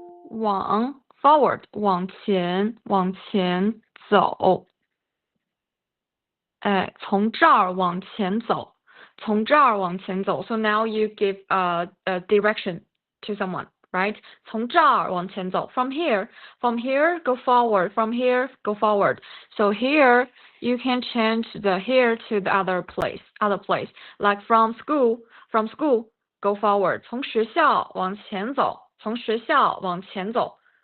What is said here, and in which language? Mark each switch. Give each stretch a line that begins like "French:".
Chinese: 往 forward 往前，往前走。从这儿往前走，从这儿往前走。
English: So now you give a direction to someone, right?
Chinese: 从这儿往前走。
English: From here go forward. From here go forward. So here you can change the here to the other place. Like from school go forward.
Chinese: 从学校往前走，从学校往前走。